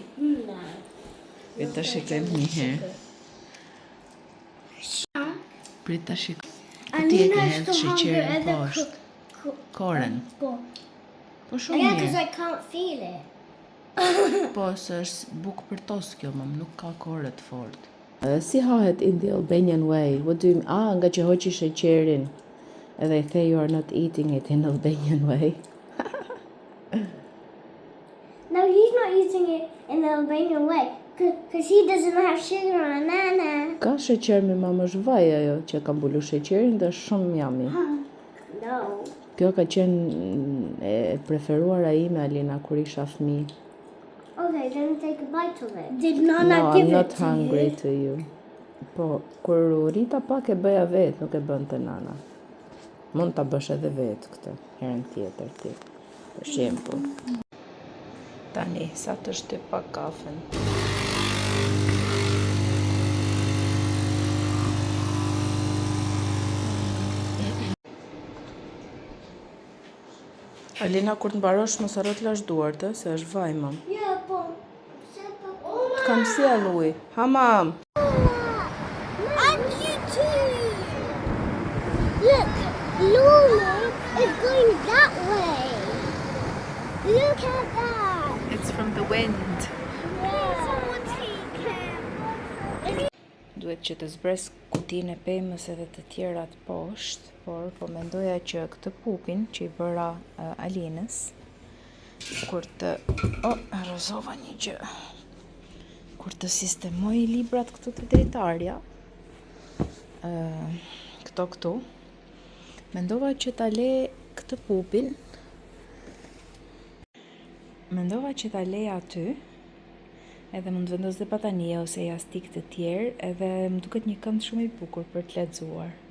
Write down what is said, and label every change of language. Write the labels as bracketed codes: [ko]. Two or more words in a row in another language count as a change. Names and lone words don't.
[en] No. [sq] Prit ta shikojmë një herë. Prit ta shikoj. Ti e ke hedhë sheqerin poshtë. Koren. Po shumë [en] Yeah, because [sq] mirë. [en] I can't feel it. [sq] Po s'është bukë për tos kjo, mam, nuk ka korë të fortë. Si hahet [en] in the Albanian way? What do you mean? [sq] Nga që hoqi sheqerin. [en] Edhe I the you are not eating it in Albanian way. No, he's not eating it in the Albanian way. Because he doesn't have sugar on nana. [sq] Ka sheqer me mamë është vaj ajo që ka mbulu sheqerin dhe shumë yummy. [en] No. [sq] Kjo ka qenë e preferuara ime Alina kur isha fëmijë. [en] Okay, then take a bite of it. Did Nana No, give I'm it not to hungry you? to you. [sq] Po, kur u rita pak e bëja vetë, nuk e bënte nana. Mund ta bësh edhe vetë këtë, herën tjetër ti. Për shembull. Tani, sa të shtyp pak kafen. Alina, kur të mbarosh mos harro të lash duart, se është vaj, mam. [en] Yeah, but... [sq] Kam sjell ujë. Ha, mam. [en] And you too! Look, Luna is going that way. Look at that. It's from the wind. Someone take him. [sq] Duhet që të zbres kutinë e pemës edhe të tjerat poshtë, por po mendoja që këtë pupin që I bëra Alinës, kur të rozova një gjë. Kur të sistemoj librat këtu të dritarja, këtu, mendova që ta le këtë pupin, mendova që ta lej aty, edhe mund të vendos dhe batanie ose jastik të tjerë, edhe më duket një kënd shumë i bukur për të lexuar.